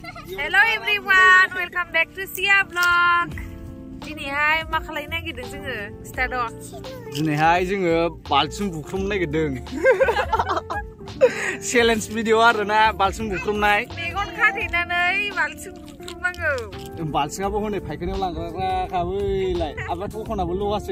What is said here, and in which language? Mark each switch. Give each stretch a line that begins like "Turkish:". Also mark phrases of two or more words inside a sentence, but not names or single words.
English: Hello everyone, welcome back to Sia Vlog.
Bodo: Dinihai मा खालायनो नागिरदों जोङो स्टार्ट दिनैहाय जोङो बालथिं बुख्रुमनो नागिरदों
English: challenge video
Bodo: आरोना बालथिं बुख्रुमनाय मेगन खाथेनानै बालथिं बुख्रुमनांगौ बालथिङाबो हनै फायखानायाव लांग्राखाबैलाय आबा दखनाबो लवासो